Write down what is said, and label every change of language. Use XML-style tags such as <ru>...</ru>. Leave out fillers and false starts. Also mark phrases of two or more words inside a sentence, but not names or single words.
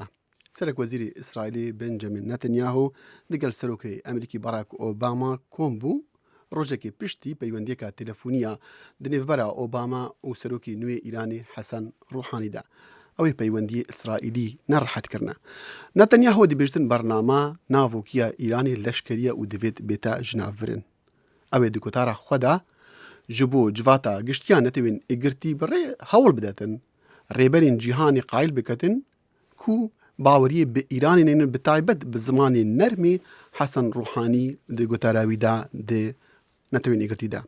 <ku>سەرک وەزیری ئیسرائیلی بنجەمین نەتەنیاهو دەگەل سەرۆکەی ئەمریکی باراک ئۆباما کۆم بوو ڕۆژێکی پشتی پەیوەندیەکە تەلەفۆنیە دنێڤبەرە ئۆباما و سەرۆکی نوێ ئیرانی حەسەن ڕوحانیدا ئەوەی پەیوەندی ئیسرائیلی نەڕەحەتکردە. نەتەنیاهو دیبێژتن بەرنامە ناوۆکیە ئیرانی لەشکریە و دەوێت بێتە ژناڤرن. ئەوێ دکۆتارە خۆدا ji bo civata giştiyan netewên êgirtî bi rê hewl bidetin, rêberên cîhanê qayîl biketin ku baweriyê bi Îranê neynin bi taybet bi zimanê nermê Hesen Ruhanî di gotara wî de di netewên êgirtî de.</ku>